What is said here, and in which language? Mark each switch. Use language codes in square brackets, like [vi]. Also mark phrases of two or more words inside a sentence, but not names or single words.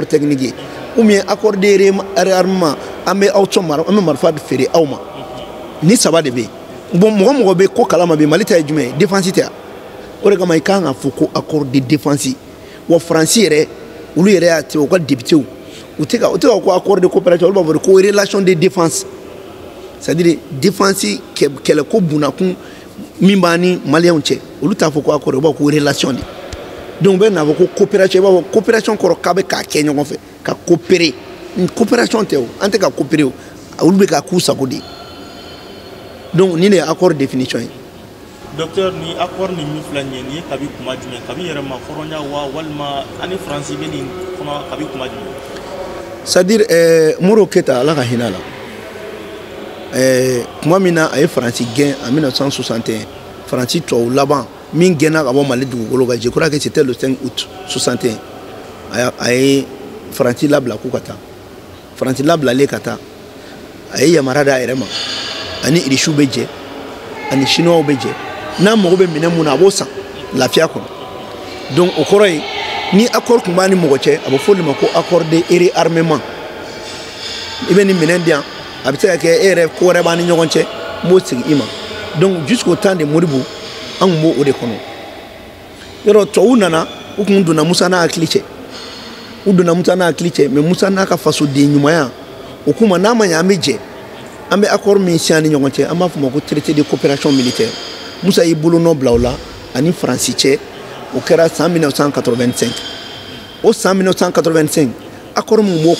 [bm] technique ye [fr] ou bien accord de réarmement [bm] an bɛ aw sɔn an bɛ marifa feere aw ma ni saba de bɛ yen bon mɔgɔ bɛ ko kalama bi Mali ta ye jumɛn ye défense tɛ o de kama i kan ka fɔ ko [fr] accord de défense [bm] wa Faransi yɛrɛ olu yɛrɛ y'a tigɛ u ka députés u tɛ ka ko [fr] accord de coopération [bm] olu b'a fɔ ko [fr] relation de défense c'est-à-dire défense [bm] kɛlɛko bunakun min b'an ni maliyɛnw cɛ olu t'a fɔ ko accord u b'a fɔ ko [fr] relation de [bm] donc u bɛ n'a fɔ ko coopération i b'a fɔ coopération kɔrɔ k'a bɛ k'a kɛ ɲɔgɔn fɛ ka coopérer coopération tɛ o an tɛ ka coopérer o olu bɛ k'a k'u sago de ye donc nin de ye accord définition ye docteur ni accord ni min filɛ nin ye nin ye kabi kuma jumɛn kabi yɛrɛ ma hɔrɔnya wa walima ani Faransi bɛ nin kɔnɔ kabi kuma jumɛn [fr] c'est à dire [bm] Moro Keita ala ka hinɛ la kuma min na a ye Faransi gɛn [fr] en 1961 [bm] Faransi tubabu laban min gɛnna ka bɔ Mali dugukolo kan [fr] je crois que c'était le 5 [bm] août 61 a ye Faransi labila k'u ka taa Faransi labilalen ka taa a ye yamaruya d'a yɛrɛ ma ani irisiw bɛ jɛ ani chinois bɛ jɛ n'a mago bɛ minɛn mun na a b'o san lafiya kɔnɔ donc o kɔrɔ ye ni accord tun b'a ni mɔgɔ cɛ a bɛ fɔ o de ma ko [fr] accord de réarmement [bm] i bɛ nin minɛn di yan a bɛ se ka kɛ e yɛrɛ ko wɛrɛ b'an ni ɲɔgɔn cɛ n b'o segin i ma [fr] donc jusqu'au temps de [bm] Modibo an tun b'o de kɔnɔ yɔrɔ tubabuw nana u tun donna Musa n'a hakili cɛ mais Musa n'a ka fasoden ɲumanya o kuma n'a ma ɲɛ an bɛ jɛ an bɛ accord min signé ni ɲɔgɔn cɛ an b'a fɔ o ma ko traité [fr] de coopération militaire [bm] Musa y'i bolonɔ bila o la ani Faransi cɛ o kɛra san 1985 o san 1985 accord min b'o